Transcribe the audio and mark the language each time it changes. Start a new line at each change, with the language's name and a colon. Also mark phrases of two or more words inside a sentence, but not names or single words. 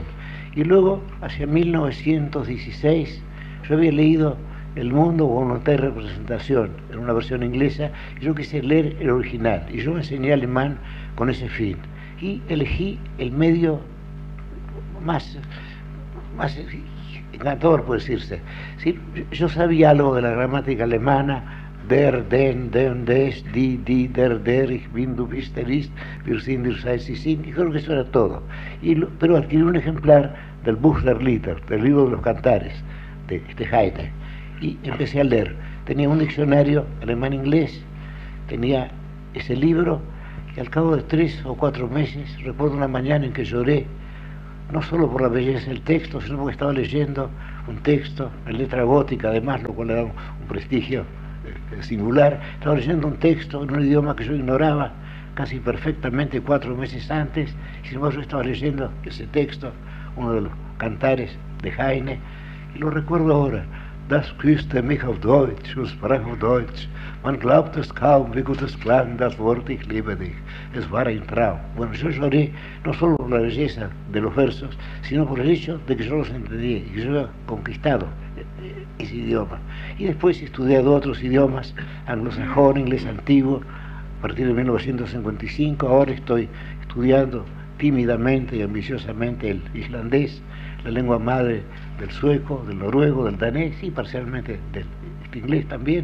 Spanish: Y luego, hacia 1916, yo había leído El mundo, voluntad y representación, en una versión inglesa, y yo quise leer el original, y yo me enseñé alemán con ese fin. Y elegí el medio más encantador, puede decirse. ¿Sí? Yo sabía algo de la gramática alemana,
German: den, des, die, der, ich bin, du bist, ist, wir sind, ihr seid, sie sind,
Spanish: y creo que eso era todo. Pero adquirí un ejemplar del Buch der Lieder, del libro de los cantares, de Heine, y empecé a leer. Tenía un diccionario alemán-inglés, tenía ese libro, y al cabo de 3 o 4 meses, recuerdo una mañana en que lloré, no solo por la belleza del texto, sino porque estaba leyendo un texto en letra gótica, además, lo cual era un prestigio singular. Estaba leyendo un texto en un idioma que yo ignoraba casi perfectamente 4 meses antes, y sin embargo yo estaba leyendo ese texto, uno de los cantares de Heine, y lo recuerdo ahora.
German: Das küsste mich auf Deutsch und sprach auf Deutsch. Man glaubt es kaum, wie gut es klang, das Wort ich liebe dich. Es war ein Traum.
Spanish: Bueno, yo lloré no solo por la belleza de los versos, sino por el hecho de que yo los entendía y que yo había conquistado ese idioma. Y después he estudiado otros idiomas, anglosajón, inglés antiguo, a partir de 1955. Ahora estoy estudiando tímidamente y ambiciosamente el islandés, la lengua madre del sueco, del noruego, del danés y parcialmente del inglés también.